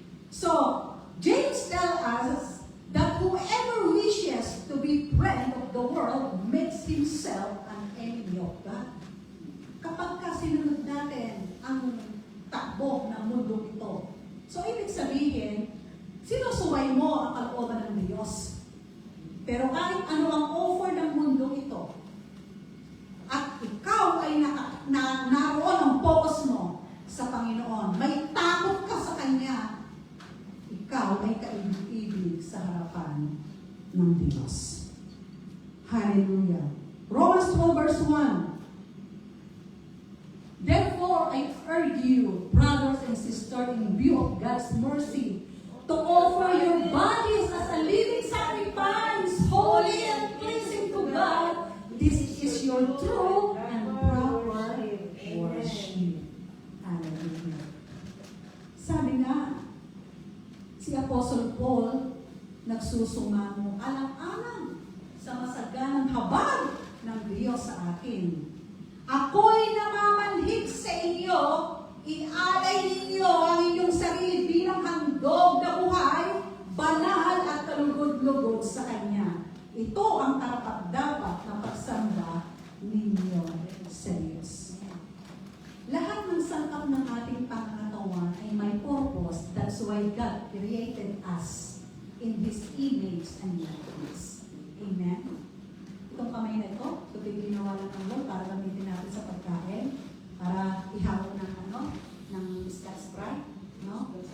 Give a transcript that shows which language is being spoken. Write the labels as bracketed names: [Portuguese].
[English] So, James tells us that whoever wishes to be friend of the world makes himself an enemy of God. [Filipino] Kapag sinunod natin ang takbo ng mundo ito, so ibig sabihin, sinusuway mo ang kalooban ng Diyos. Pero kahit ano ang offer ng mundo ito, at ikaw ay naroon ang focus mo sa Panginoon, may takot ka sa Kanya, ikaw ay kaibig-ibig sa harapan ng Diyos. [English] Hallelujah. Romans 12 verse 1. Therefore, I urge you, brothers and sisters, in view of God's mercy, to offer your bodies as a living sacrifice, holy and pleasing to God. This is your true and proper worship. Hallelujah. [Filipino] Sabi nga, si Apostle Paul nagsusumamo alang-alang sa masaganang habag ng Diyos sa akin. Ako'y namamanhig sa inyo, ialay ninyo ang inyong sarili bilang handog na buhay, banal at kalugod-lugod sa Kanya. Ito ang karapat-dapat na pagsamba ninyo sa Diyos. Lahat ng sangkap ng ating pangangatawan ay may purpose. [English] That's why God created us in His image and likeness. Amen? [Filipino] Itong kamay na ito, ito ginawa lang ng Lord para gamitin natin sa pagkain, para ihawak ng ng Scotch Sprite, no?